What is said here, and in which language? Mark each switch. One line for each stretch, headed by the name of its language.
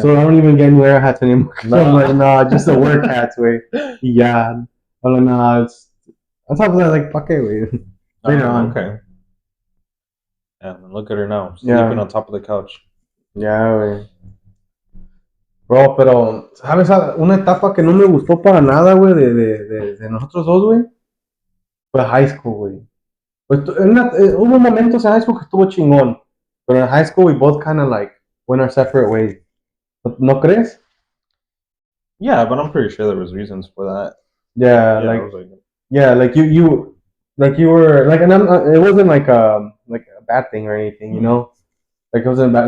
English: so I don't even get New Era hats anymore. No. I'm like, nah, just the work hats, way. Yeah. I'm like, nah, it's. On top of that, like, fuck it, way. Later on. Okay. Yeah, and look at her now, Yeah. sleeping on top of the couch.
Spanish: Ya, güey. Bro, pero, ¿sabes? Una etapa que no me gustó para nada, güey, de nosotros dos, güey. Fue high school, güey. Pues, hubo momentos en high school que estuvo chingón. Pero en
English: high school we both kind of like went our separate ways.
Spanish: ¿No crees?
English: Yeah, but I'm pretty sure there was reasons for that. Yeah, Yeah, I like, was like, yeah, like like you were, like, and it wasn't like a bad thing or anything, you know? Like, it wasn't bad.